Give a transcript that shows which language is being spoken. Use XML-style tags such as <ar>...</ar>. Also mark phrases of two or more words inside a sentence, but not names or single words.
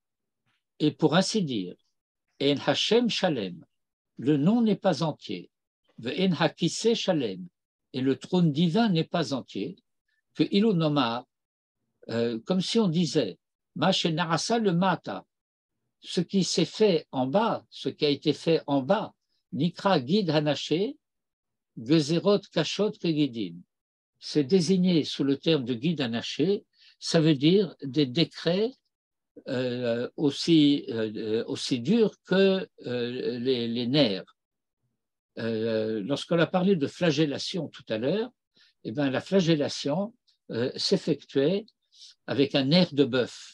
<fr>Et pour ainsi dire,</fr> <he>אין השם שלם,</he> <fr>le nom n'est pas entier,</fr> <he>ואין הכסא שלם,</he> <fr>et le trône divin n'est pas entier,</fr> <he>כאילו נאמר,</he> <fr>comme si on disait,</fr> <he>מה שנעשה למטה,</he> <fr>ce qui s'est fait en bas, ce qui a été fait en bas,</fr> <he>נקרא גיד הנשה, גזרות קשות כגידין.</he> <fr>C'est désigné sous le terme de</fr> <he>גיד הנשה,</he> <fr>ça veut dire des décrets aussi durs que les nerfs. Lorsqu'on a parlé de flagellation tout à l'heure, eh bien, la flagellation s'effectuait avec un nerf de bœuf.</fr>